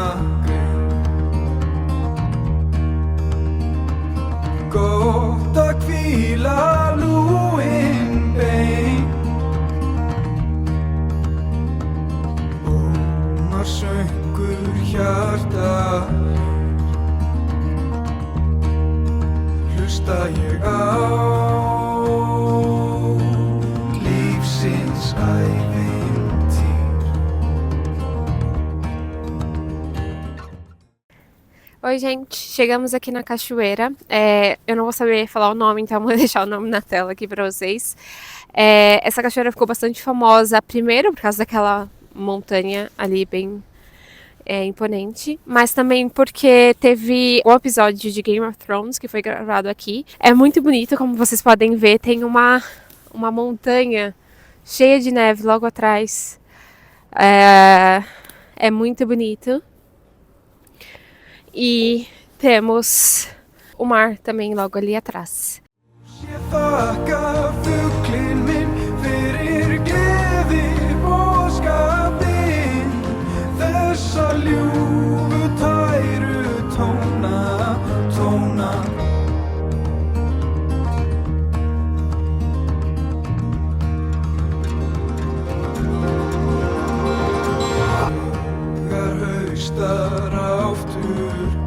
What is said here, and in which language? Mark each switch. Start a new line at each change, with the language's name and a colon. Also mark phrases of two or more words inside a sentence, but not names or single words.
Icelandic: gott að hvíla lúin bein ómar söngur hjarta hlusta ég á lífsins ævintýr.
Portuguese: Oi, gente, chegamos aqui na cachoeira. Eu não vou saber falar o nome, então vou deixar o nome na tela aqui pra vocês. Essa cachoeira ficou bastante famosa, primeiro por causa daquela montanha ali bem imponente, mas também porque teve um episódio de Game of Thrones que foi gravado aqui. É muito bonito, como vocês podem ver, tem uma montanha cheia de neve logo atrás. É muito bonito. E temos o mar também logo ali atrás.
Icelandic: Ég þakka fuglinn minn fyrir gleði boðskapinn þessa ljúfu tæru tóna Þegar haustar aftur